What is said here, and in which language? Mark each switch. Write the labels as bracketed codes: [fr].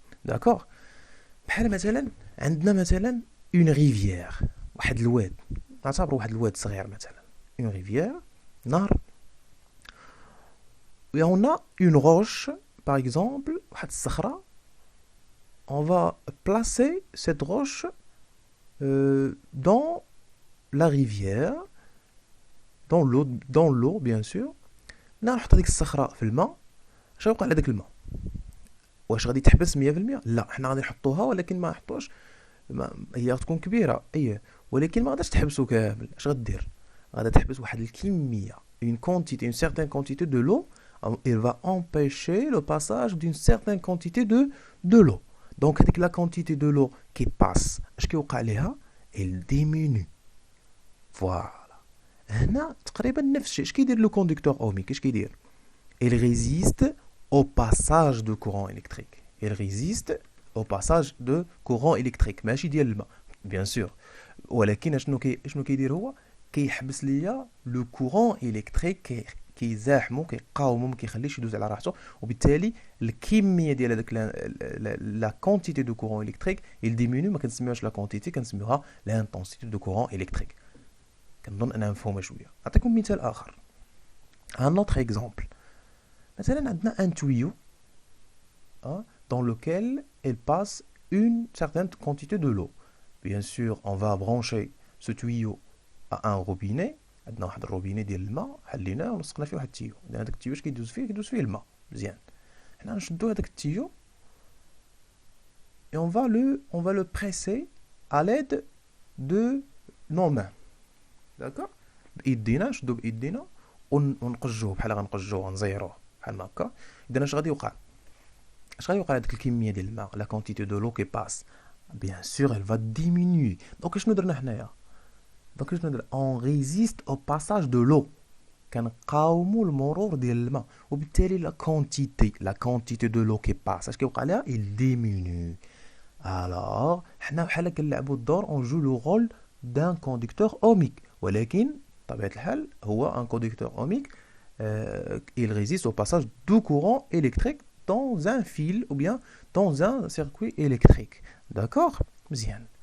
[ar] داكور؟ بحال مثلا عندنا مثلا اون ريفيير، واحد الواد، نعتبروا واحد الواد صغير مثلا، اون ريفيير، نهر، [fr] et on a une roche par exemple، [ar] واحد الصخره. [fr] On va placer cette roche dans la rivière, dans l'eau bien sûr. [ar] نحط هذيك الصخره في الماء. اش غيوقع على داك الماء؟ واش غادي تحبس 100%؟ لا، حنا غادي نحطوها ولكن ما نحطوش، هي غتكون كبيره ولكن ما غاداش تحبسو كامل. اش غدير؟ غادا تحبس واحد الكميه، [fr] une certaine quantité de l'eau. Il va empêcher le passage d'une certaine quantité de l'eau. Donc avec la quantité de l'eau qui passe, [ar] اش كيوقع ليها؟ [fr] elle diminue. [ar] Voilà. هنا تقريبا نفس الشيء. اش كيدير لو كوندكتور اوميك؟ اش كيدير؟ [fr] il résiste au passage de courant électrique. il résiste au passage de courant électrique [ar] ماشي ديال الماء bien sûr، ولكن شنو كيدير هو؟ كيحبس ليا لو كورون الكتريك، كيزاحمو كيقاومو ما كيخليش يدوز على راحته، وبالتالي الكميه ديال هذاك لا كونتيتي دو كورون الكتريك [fr] il diminue. [ar] ما كنسميوهاش لا كونتيتي، كنسميوها لانتونسيتي دو كورون الكتريك. كنظن انها مفهومه شويه. نعطيكم مثال اخر، [fr] un autre exemple. [ar] مثلا عندنا [fr] un tuyau dans lequel il passe une certaine quantité de l'eau. Bien sûr, on va brancher ce tuyau à un robinet. [ar] عندنا واحد الروبيني ديال الماء حليناه ولصقنا فيه واحد التيو. هذاك التيو اش كيدوز فيه الماء. مزيان. حنا نشدو هذاك التيو [fr] et on va le presser à l'aide de nos mains. D'accord. [ar] بايدينا نشدو بايدينا ونقجوه بحال غنقجوه ونزيروه بحال هكا. اذا اش غادي يوقع؟ اش غادي يوقع هذيك الكميه ديال الماء [fr] لا كونتيتي دو لو كي باس bien sûr elle va diminuer. [ar] دونك شنو درنا حنايا؟ دونك شنو درنا؟ [fr] on résiste au passage de l'eau. [ar] كنقاوموا المرور ديال الماء وبالتالي لا كونتيتي دو لو كي باس اش كيوقع لها؟ [fr] il diminue. alors [ar] حنا بحال كنلعبوا الدور [fr] on joue le rôle d'un conducteur ohmique [ar] ولكن طبيعة الحال هو [fr] un conducteur ohmique il résiste au passage du courant électrique dans un fil ou bien dans un circuit électrique. D'accord? Bien.